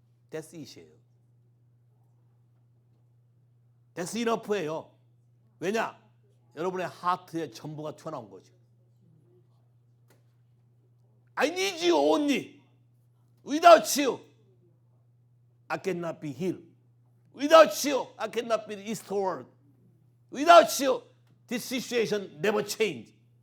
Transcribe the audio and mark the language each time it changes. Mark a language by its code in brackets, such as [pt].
[en] That's it [ko] 이에요. [en] That's enough [ko] 예요. 왜냐? 여러분의 하트에 전부가 튀어나온 거죠. [en] I need you only. Without you, I cannot be healed. Without you, I cannot be restored. Without you, this situation never change.